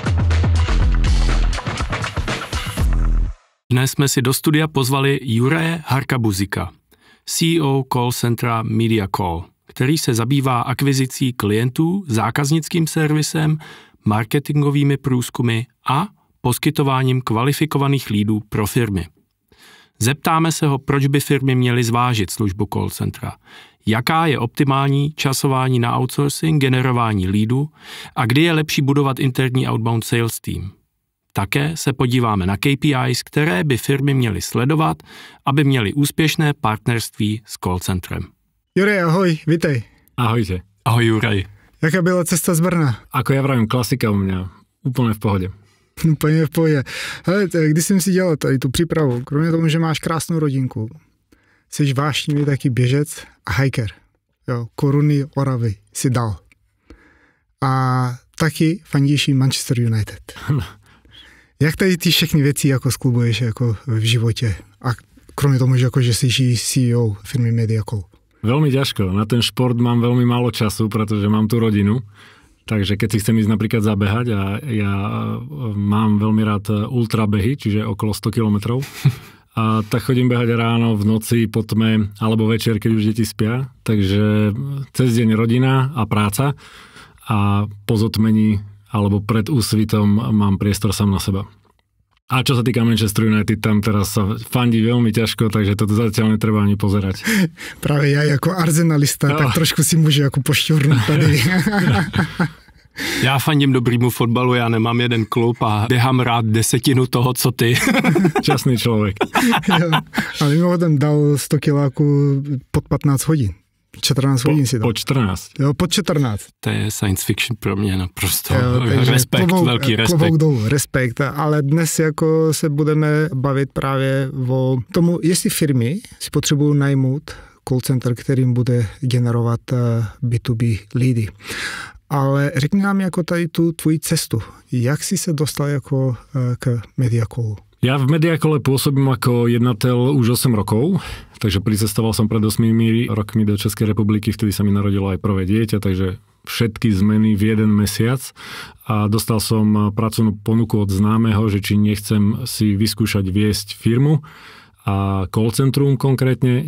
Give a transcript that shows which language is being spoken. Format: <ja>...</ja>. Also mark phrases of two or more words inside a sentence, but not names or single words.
<cs>Dnes jsme si do studia pozvali Juraje Harkabuzika, CEO call centra MediaCall, který se zabývá akvizicí klientů, zákaznickým servisem, marketingovými průzkumy a poskytováním kvalifikovaných leadů pro firmy. Zeptáme se ho, proč by firmy měly zvážit službu call centra, jaká je optimální časování na outsourcing, generování leadů a kdy je lepší budovat interní</cs> <en>outbound sales team.</en> <cs>Také se podíváme na KPIs, které by firmy měly sledovat, aby měly úspěšné partnerství s call centrem. Juraj, ahoj, vítej.</cs> <sk>Ahojte.</sk> <cs>Ahoj, Juraj. Jaká byla cesta z Brna?</cs> <sk>Ako ja vravím, klasika u mňa. Úplne v pohode.</sk> <cs>Úplně v pohodě. Hele, když jsem si dělal tady tu přípravu, kromě toho, že máš krásnou rodinku, jsi vášnivý taky běžec a hiker. Jo, Koruny Oravy si dal. A taky fandíš Manchester United. Jak tady ty všechny věci jako sklubuješ jako v životě? A kromě toho, že jsi CEO firmy MediaCall.</cs> <sk>Veľmi ťažko. Na ten šport mám veľmi málo času, pretože mám tú rodinu. Takže keď si chcem ísť napríklad zabehať a ja mám veľmi rád ultrabehy, čiže okolo 100 kilometrov, a tak chodím behať ráno, v noci, po tme, alebo večer, keď už deti spia. Takže cez deň rodina a práca a po zotmení alebo pred úsvitom mám priestor sám na seba. A čo sa týka Manchester United, tam teraz sa fandí veľmi ťažko, takže toto zatiaľ netreba ani pozerať. Práve ja jako arsenalista, tak trošku si môžu ako pošťurnúť tady.</sk> <cs>Já fandím dobrýmu fotbalu, já nemám jeden klub a běhám rád 10 toho, co ty. Časný človek. Ale mimochodem dal 100 kiláků pod 15 hodin. 14 hodin si dal. Po 14. Jo, pod 14. To je science fiction pro mě naprosto. Respekt, velký respekt. Klobouk dolů, respekt. Ale dnes jako se budeme bavit právě o tomu, jestli firmy si potřebují najmout call center, kterým bude generovat B2B leady. Ale řekni nám jako tady tu tvoji cestu. Jak jsi se dostal jako k MediaCallu?</cs> <sk>Ja v MediaCalle pôsobím ako jednateľ už 8 rokov, takže pricestoval som pred 8 rokmi do Českej republiky, vtedy sa mi narodilo aj prvé dieťa, takže všetky zmeny v jeden mesiac a dostal som pracovnú ponuku od známeho, že či nechcem si vyskúšať viesť firmu a call centrum konkrétne.</sk>